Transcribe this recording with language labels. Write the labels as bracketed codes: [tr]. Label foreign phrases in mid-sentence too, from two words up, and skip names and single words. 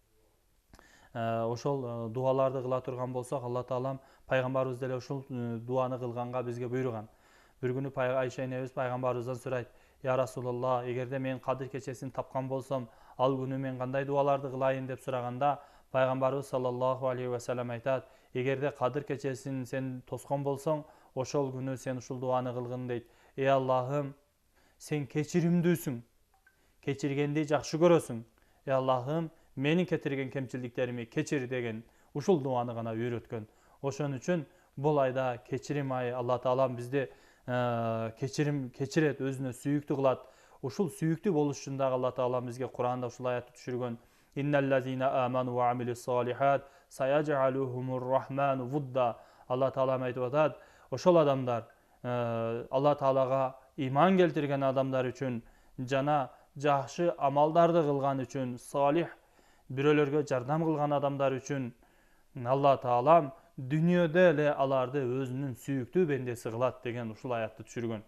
[ky] Ошол дуаларды кыла турган болсок, Алла таалам пайгамбарыбыз деле ушул дуаны кылганга бизге буйруган. Бир күнү Айша энебиз пайгамбарыбыздан сурайт: [ar] "يا رسول الله, [ky] эгерде мен Кадыр кечесин тапкан болсом, ал күнү мен кандай дуаларды кылайын?" деп сураганда, пайгамбарыбыз [ar] صلى الله عليه وسلم [ky] айтат: "Эгерде Кадыр кечесин сен тоскон болсоң, ошол күнү сен ушул дуаны кылгын" дейт. Аллахым, сен кечиримдүүсүң, кечиргенди жакшы көрөсүң. Аллахым, менин кетирген кемчилдиктерими кечир деген ушул дуаны гана үйрөткөн. Ошон үчүн бул айда кечирим ай, Алла таалам бизди кечирет, өзүнө сүйүктүү кылат. Ушул сүйүктүү болуш үчүн дагы Алла таалам бизге Куранда ушул аятты түшүргөн. [ar] إن الذين آمنوا وعملوا الصالحات سيجعل لهم الرحمن ودا. [ky] Алла таалам айтып атат, ошол адамдар, Алла таалага иман келтирген адамдар үчүн жана жакшы амалдарды кылган үчүн, салих бирөөлөргө жардам кылган адамдар үчүн Алла таалам дүйнөдө эле аларды өзүнүн сүйүктүү бендеси кылат деген ушул аятты түшүргөн.